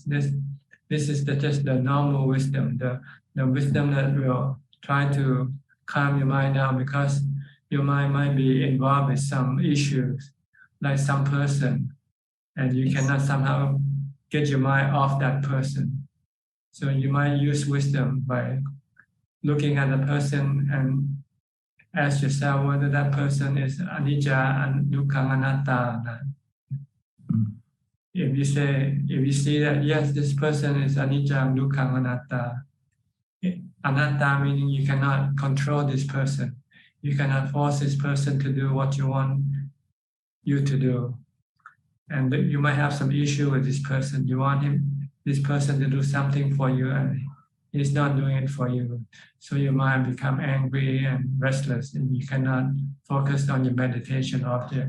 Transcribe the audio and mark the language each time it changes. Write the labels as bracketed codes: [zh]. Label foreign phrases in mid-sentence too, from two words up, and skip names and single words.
[en] This is just the normal wisdom, the wisdom that will try to calm your mind down because your mind might be involved with some issues, like some person, and you cannot somehow get your mind off that person. So you might use wisdom by looking at the person and ask yourself whether that person is anicca and [pi] dukkha anatta. [en] If you see that yes, this person is [pi] anicca dukkha anatta. [en] Anatta meaning you cannot control this person. You cannot force this person to do what you want you to do. And you might have some issue with this person. You want this person to do something for you and he's not doing it for you. So your mind become angry and restless and you cannot focus on your meditation object.